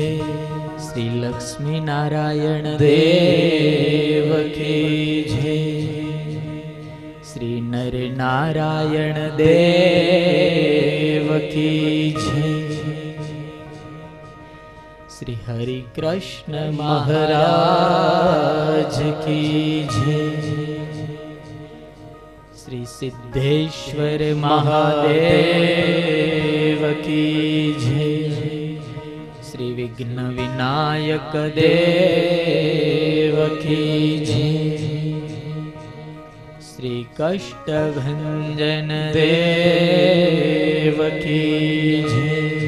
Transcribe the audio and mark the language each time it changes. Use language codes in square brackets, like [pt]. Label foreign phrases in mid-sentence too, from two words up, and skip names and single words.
[hi] श्री लक्ष्मी नारायण देव की जय. श्री नर नारायण देव की जय. श्री हरि कृष्ण महाराज की जय. श्री सिद्धेश्वर महादेव की जय. श्री विघ्न विनायक देव की जय. श्री कष्टभंजन देव की जय.